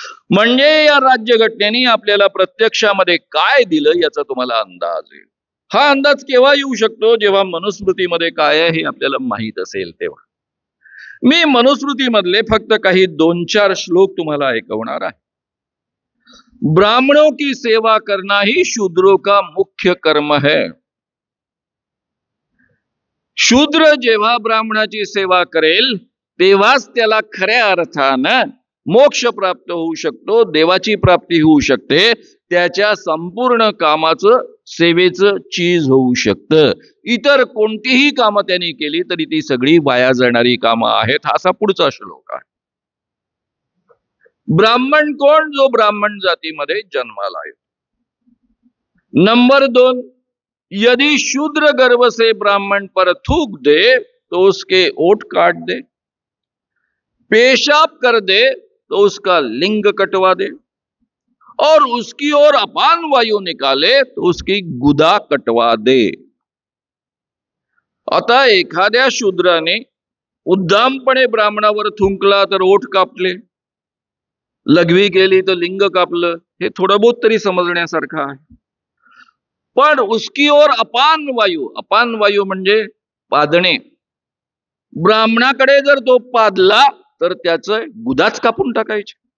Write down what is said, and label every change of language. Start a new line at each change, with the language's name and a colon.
Marathi: म्हणजे या राज्यघटनेने आपल्याला प्रत्यक्षामध्ये काय दिलं याचा तुम्हाला अंदाज येईल. हा अंदाज केव्हा येऊ शकतो, जेव्हा मनुस्मृतीमध्ये काय आहे हे आपल्याला माहित असेल तेव्हा. मी मनुस्मृतीमधले फक्त काही 2-4 श्लोक तुम्हाला ऐकवणार आहे.
Hindi: ब्राह्मणों की सेवा करना ही शूद्रों का मुख्य कर्म है.
Marathi: शूद्र जेव्हा ब्राह्मणाची सेवा करेल तेव्हाच त्याला खऱ्या अर्थानं मोक्ष प्राप्त होऊ शकतो, देवाची प्राप्ती होऊ शकते. त्याच्या संपूर्ण कामाचं, सेवेचं चीज होऊ शकतं. इतर कोणतीही कामं त्यांनी केली तरी ती सगळी वाया जाणारी कामं आहेत. हा असा पुढचा श्लोक आहे. ब्राह्मण कोण? जो ब्राह्मण जातीमध्ये जन्माला आहे.
Hindi: नंबर 2, यदि शूद्र गर्भ से ब्राह्मण पर थूक दे तो उसके ओठ काट दे, पेशाब कर दे तो उसका लिंग कटवा दे, और उसकी ओर अपान वायु निकाले तो उसकी गुदा कटवा दे.
Marathi: आता एखाद्या शूद्राने उद्दामपणे ब्राह्मणावर थुंकला तर ओठ कापले, लघवी केली तर लिंग कापलं, हे थोडं बहुत तरी समजण्यासारखं आहे. पण
Hindi: उसकी ओर
Marathi: अपान वायू म्हणजे पादणे, ब्राह्मणाकडे जर तो पादला तर त्याचं गुदाच कापून टाकायचे.